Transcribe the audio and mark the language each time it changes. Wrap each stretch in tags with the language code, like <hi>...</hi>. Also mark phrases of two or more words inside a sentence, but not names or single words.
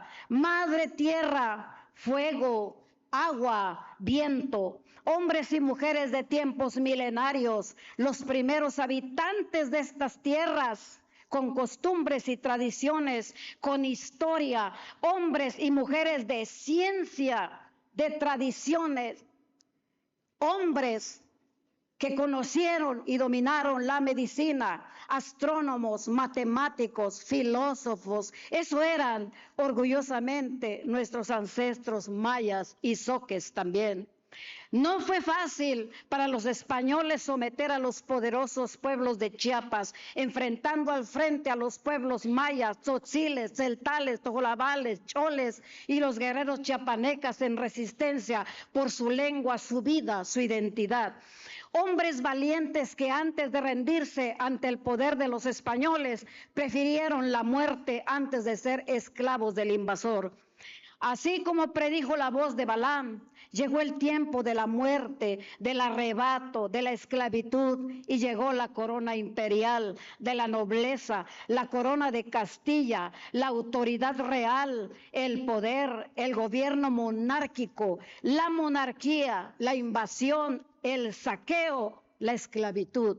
<es>Madre tierra, fuego, agua, viento, hombres y mujeres de tiempos milenarios, los primeros habitantes de estas tierras, con costumbres y tradiciones, con historia, hombres y mujeres de ciencia, de tradiciones, hombres que conocieron y dominaron la medicina, astrónomos, matemáticos, filósofos. Eso eran orgullosamente nuestros ancestros mayas y zoques también. No fue fácil para los españoles someter a los poderosos pueblos de Chiapas, enfrentando al frente a los pueblos mayas, tzotziles, tzeltales, tojolabales, choles y los guerreros chiapanecas en resistencia por su lengua, su vida, su identidad. Hombres valientes que antes de rendirse ante el poder de los españoles prefirieron la muerte antes de ser esclavos del invasor. Así como predijo la voz de Balaam, llegó el tiempo de la muerte, del arrebato, de la esclavitud, y llegó la corona imperial de la nobleza, la corona de Castilla, la autoridad real, el poder, el gobierno monárquico, la monarquía, la invasión, el saqueo, la esclavitud.</es>